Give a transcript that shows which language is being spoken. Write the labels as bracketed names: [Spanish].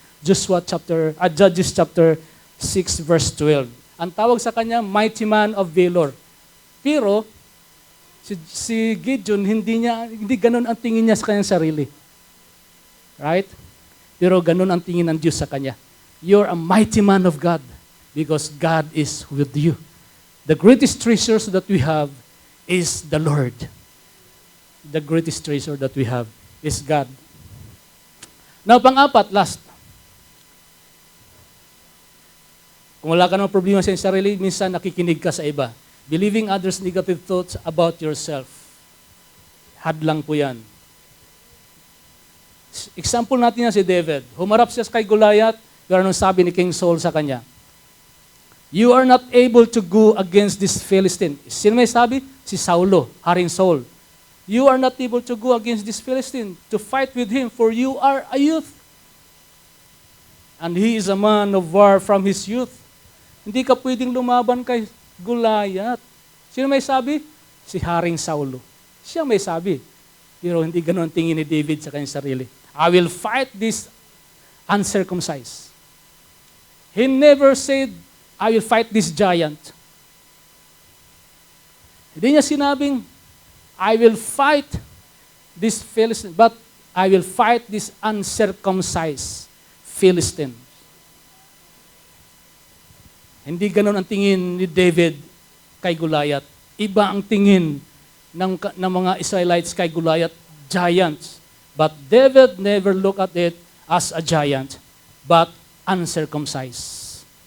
[English] Judges chapter 6 verse 12. [Filipino] Ang tawag sa kanya, [English] mighty man of valor. [Filipino] Pero si Gideon, hindi ganun ang tingin niya sa kanyang sarili. [English] Right? [Filipino] Pero ganun ang tingin ng Diyos sa kanya. [English] You're a mighty man of God because God is with you. The greatest treasures that we have is the Lord. The greatest treasure that we have is God. Now, [Filipino] pang-apat, [English] last. [Filipino] Kung wala ka ng problema sa iyong sarili, minsan nakikinig ka sa iba. [English] Believing others' negative thoughts about yourself. [Filipino] Hadlang po yan. Example natin yan si David. Humarap siya kay Goliath, pero anong sabi ni King Saul sa kanya? [English] You are not able to go against this Philistine. [Filipino] Sino may sabi? [English] Si Saulo, Haring Saul. You are not able to go against this Philistine to fight with him, for you are a youth. And he is a man of war from his youth. [Filipino] Hindi ka pwedeng lumaban kay Goliath. Sino may sabi? Si Haring Saulo. Siya may sabi. Pero hindi ganun ang tingin ni David sa kanyang sarili. [English] I will fight this uncircumcised. He never said, I will fight this giant. [Filipino] Hindi niya sinabing, [English] I will fight this Philistine, but I will fight this uncircumcised Philistine. [Filipino] Hindi ganun ang tingin ni David kay Goliath. Iba ang tingin ng mga Israelites kay Goliath, giants. [English] But David never looked at it as a giant, but uncircumcised.